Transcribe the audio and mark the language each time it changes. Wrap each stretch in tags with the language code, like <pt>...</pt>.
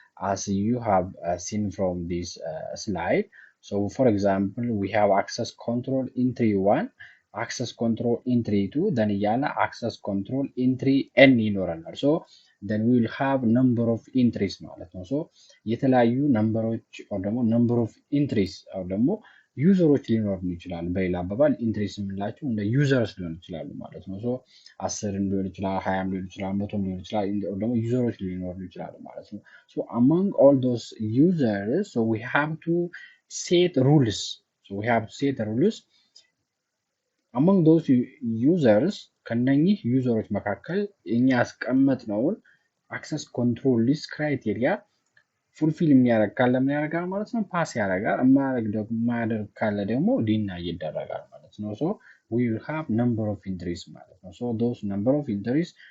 <en>as you have seen from this slide, for example we have access control entry 1, access control entry 2 then እያለ access control entry n ይኖረናል። then we will have number of entries ማለት ነው።</en> <am>የተለያዩ ነምበሮች</am> <en>or ደግሞ number of entries or ደግሞ</en> <am>ዩዘሮች ሊኖሩ ይችላሉ። በሌላ አባባል ኢንትሬስት የምንላቸው እንደ ዩዘርስ ሊሆኑ ይችላሉ ማለት ነው። ሶ 10ም ሊሆን ይችላል፣ 20ም ሊሆን ይችላል፣ 100ም ሊሆን ይችላል። ደግሞ ዩዘሮች ሊኖሩ ይችላሉ ማለት ነው። ሶ</am> <en>among all those users, so we have to set rules. So we have to set rules among those users.</en> <am>ከነኚህ ዩዘሮች መካከል እኛ ያስቀመጥነውን አክሰስ ኮንትሮል ሊስት ክራይቴሪያ ፉልፊል የሚያደርግ ካለ ምን ያደርጋል ማለት ነው? ፓስ ያደርጋል። የማያደርግ ካለ ደግሞ ዲናይ ይደረጋል ማለት ነው። ሶ</am> <en>we will have number of entries</en> <am>ማለት ነው።</am> <en>so those number of entries</en>